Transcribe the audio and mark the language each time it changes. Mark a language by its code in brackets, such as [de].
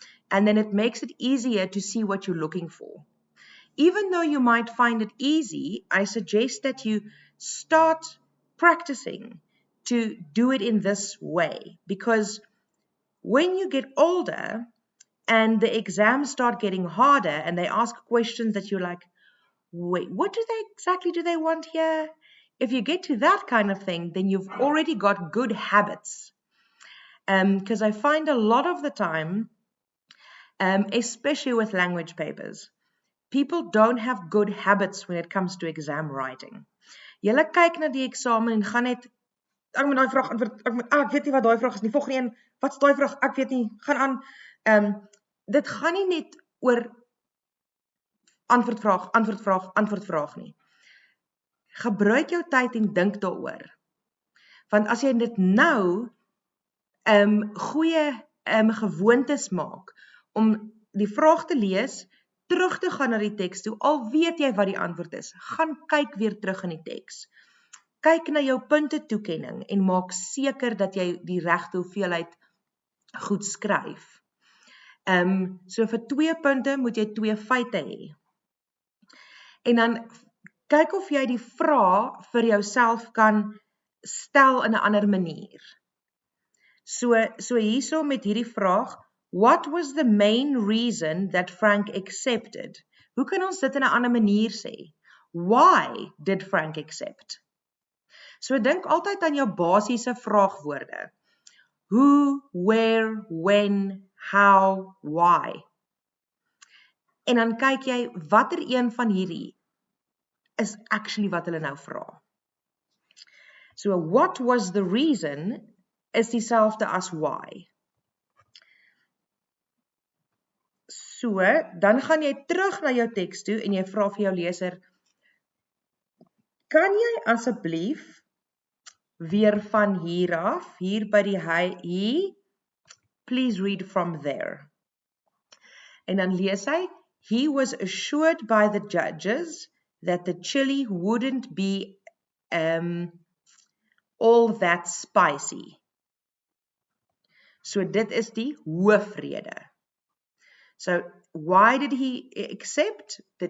[en] And then it makes it easier to see what you're looking for. Even though you might find it easy, I suggest that you start practicing to do it in this way, because when you get older and the exams start getting harder and they ask questions that you're like, wait, what exactly do they want here? If you get to that kind of thing, then you've already got good habits. Because I find a lot of the time, especially with language papers, people don't have good habits when it comes to exam writing. [af] Julle kyk na die eksamen en gaan net, ek moet daai vraag antwoord, ek weet nie wat daai vraag is nie, volgende een, wat's daai vraag, ek weet nie, gaan aan. Dit gaan nie net oor antwoordvraag nie. Gebruik jou tyd en dink daaroor. Want as jy dit nou goeie gewoontes maak om die vraag te lees, terug te gaan na die teks toe, al weet jy wat die antwoord is, gaan kyk weer terug in die teks. Kyk na jou punte toekenning en maak seker dat jy die regte hoeveelheid goed skryf. So vir 2 punte moet jy 2 feite hê. En dan kyk of jy die vraag vir jouself kan stel in 'n ander manier. So hierso met hierdie vraag, [en] what was the main reason that Frank accepted? [af] Hoe kan ons dit in 'n ander manier sê? [en] Why did Frank accept? [af] So dink altyd aan jou basiese vraagwoorde. [en] Who, where, when, how, why. [af] En dan kyk jy, watter een van hierdie is actually wat hulle nou vra. [en] So what was the reason [af] is dieselfde as [en] why. [af] So, dan gaan jy terug na jou teks toe en jy vra vir jou leser, kan jy asseblief weer van hier af, hier by die hy, [en] please read from there. [af] En dan lees hy, [en] he was assured by the judges that the chili wouldn't be all that spicy. [af] So dit is die hoofrede. [en] So why did he accept?